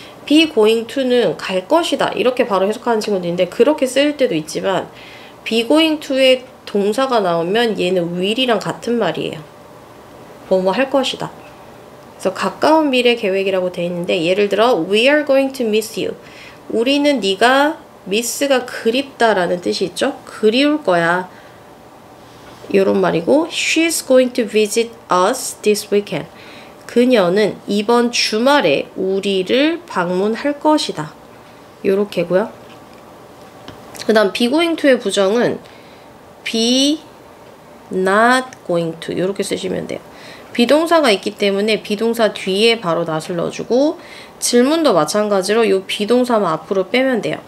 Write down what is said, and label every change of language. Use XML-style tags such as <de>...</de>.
<ko>be going to는 갈 것이다 이렇게 바로 해석하는 친구도 있는데 그렇게 쓸 때도 있지만 be going to의 동사가 나오면 얘는 will이랑 같은 말이에요. 뭐뭐 할 것이다. 그래서 가까운 미래 계획이라고 돼 있는데 예를 들어</ko> <en>We are going to miss you.</en> <ko>우리는 네가 miss가 그립다라는 뜻이 있죠. 그리울 거야. 이런 말이고,</ko> <en>She's going to visit us this weekend.</en> <ko>그녀는 이번 주말에 우리를 방문할 것이다. 요렇게고요. 그 다음 be going to의 부정은 be not going to 이렇게 쓰시면 돼요. 비동사가 있기 때문에 비동사 뒤에 바로 not을 넣어주고 질문도 마찬가지로 이 비동사만 앞으로 빼면 돼요.</ko>